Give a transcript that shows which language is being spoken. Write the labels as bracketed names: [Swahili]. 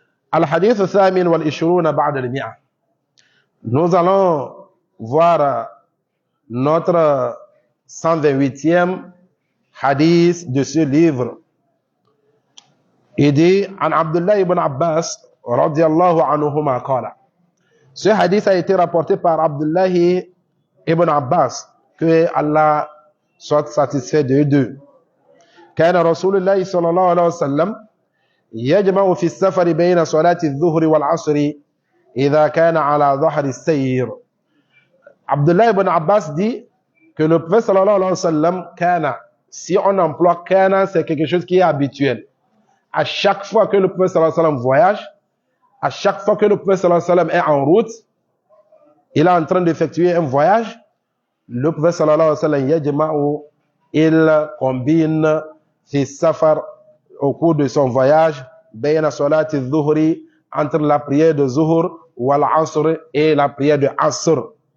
[Arabic] Al-hadith al-thamin wal-ishruna ba'da al-mi'a. [French] Nous allons voir notre 128e hadith de ce livre. Il dit, [Arabic] an Abdullah ibn Abbas, radiyallahu anhuma qala. [French] Ce hadith a été rapporté par Abdullah ibn Abbas, que Allah soit satisfait de deux. [Arabic] كان رسول الله صلى الله عليه وسلم يجمع في السفر بين صلاة الظهر والعصر إذا كان على ظهر السير. [French] Abdullah ibn Abbas dit que le prophète sallallahu alayhi wa sallam, kana, si on emploie kana, c'est quelque chose qui est habituel. À chaque fois que le prophète sallallahu alayhi wa sallam voyage, à chaque fois que le prophète sallallahu alayhi wa sallam est en route, il est en train d'effectuer un voyage, le prophète sallallahu alayhi wa sallam yajma'u, il combine [Arabic] fi safar, [French] au cours de son voyage, [Arabic] bayna salati dhuhri, [French] entre la prière de Zuhr wal Asr et la prière de Asr.